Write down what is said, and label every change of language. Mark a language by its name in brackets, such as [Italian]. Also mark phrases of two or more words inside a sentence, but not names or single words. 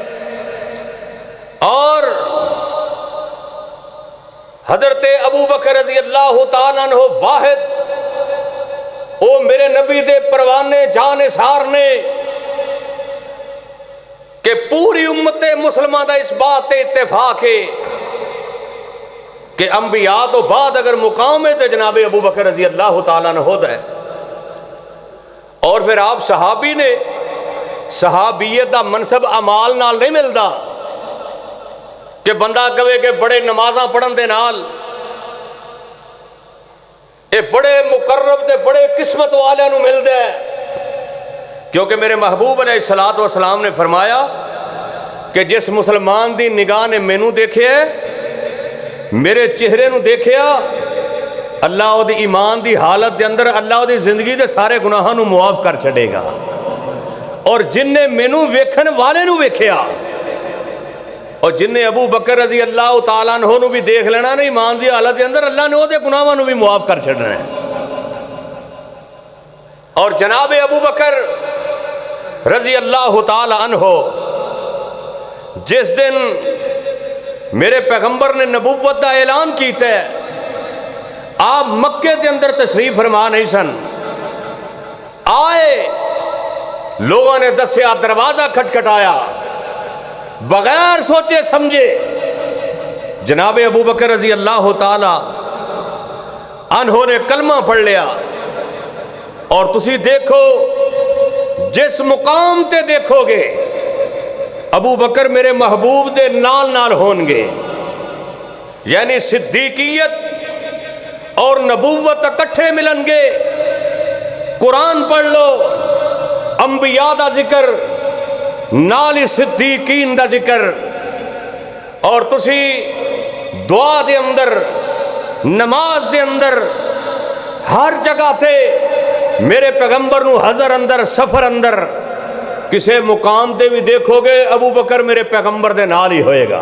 [Punjabi] اور حضرت ابو بکر [Arabic] رضی اللہ تعالیٰ عنہ [Punjabi] واحد او میرے نبی دے پروانے جان نثار نے کہ پوری امت مسلمہ دا اس بات اتفاق ہے کہ انبیاء تو بعد اگر مقام ہے تو جناب ابو بکر [Arabic] رضی اللہ تعالیٰ عنہ [Punjabi] ہوتا ہے. اور پھر آپ صحابی نے صحابیت دا منصب اعمال نال نہیں ملتا کہ بندہ کہے کہ بڑے نمازاں پڑھن دے نال اے بڑے مقرب تے بڑے قسمت والے نو ملتا ہے. کیونکہ میرے محبوب [Arabic] علیہ الصلوۃ والسلام [Punjabi] نے فرمایا کہ جس مسلمان دی نگاہ نے مینوں دیکھے میرے چہرے نو دیکھیا اللہ او دی ایمان دی حالت دے اندر اللہ او دی زندگی دے سارے گناہاں نو معاف کر چھڑے گا. اور جن نے مینوں ویکھن والے نو ویکھیا اور جن نے ابو بکر [Arabic] رضی اللہ تعالیٰ عنہ [Punjabi] نو بھی دیکھ لینا نا ایمان دی حالت دے اندر اللہ نے او دے گناہاں نو بھی معاف کر چھڑنا ہے. اور جناب ابو بکر [Arabic] رضی اللہ تعالیٰ عنہ [Punjabi] جس دن میرے پیغمبر نے نبوت دا اعلان کیتا ہے آپ مکے دے اندر تشریف فرما نہیں سن. آئے لوگوں نے دسیا دروازہ کھٹکھٹایا بغیر سوچے سمجھے جناب ابو بکر [Arabic] رضی اللہ تعالی عنہ [Punjabi] نے کلمہ پڑھ لیا. اور تسی دیکھو جس مقام تے دیکھو گے ابو بکر میرے محبوب دے نال نال ہون گے. یعنی صدیقیت اور نبوت اکٹھے ملن گے. قرآن پڑھ لو انبیاء دا ذکر نال صدیقین دا ذکر. اور تسی دعا دے اندر نماز دے اندر ہر جگہ تے میرے پیغمبر نو حضر اندر سفر اندر کسے مقام تے بھی دیکھو گے ابو بکر میرے پیغمبر دے نال ہی ہوئے گا.